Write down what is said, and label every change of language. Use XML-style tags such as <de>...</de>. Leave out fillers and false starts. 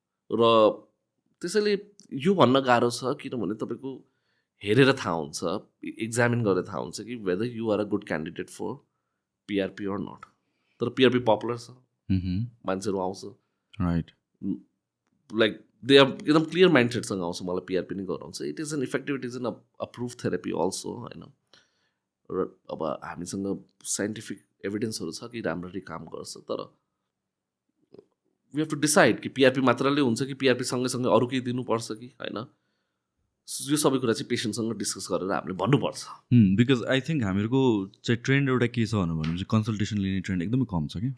<ne>र त्यसैले यो भन्न गाह्रो छ, किनभने तपाईँको हेरेर थाहा हुन्छ, एक्जामिन गरेर थाहा हुन्छ कि</ne> <en>Whether you are a good candidate for PRP or not.</en> <ne>तर पिआरपी पपुलर छ, मान्छेहरू आउँछ,</ne> <en>Right.</en> <ne>लाइक दे आर एकदम क्लियर माइन्डसेटसँग आउँछ मलाई पिआरपी नै गराउँछ.</ne> <en>It is an effective, it is an approved therapy also होइन.</en> <ne>र अब हामीसँग साइन्टिफिक एभिडेन्सहरू छ कि राम्ररी काम गर्छ, तर</ne> <en>we have to decide</en> <ne>कि पिआरपी मात्रले हुन्छ कि पिआरपी सँगै अरू केही दिनुपर्छ कि होइन. यो सबै कुरा चाहिँ पेसेन्टसँग डिस्कस गरेर हामीले भन्नुपर्छ. बिकज</ne> <en>I think</en> <ne>हामीहरूको चाहिँ ट्रेन्ड एउटा के छ भनेर चाहिँ कन्सल्टेसन लिने ट्रेन्ड एकदमै कम छ कि.</ne>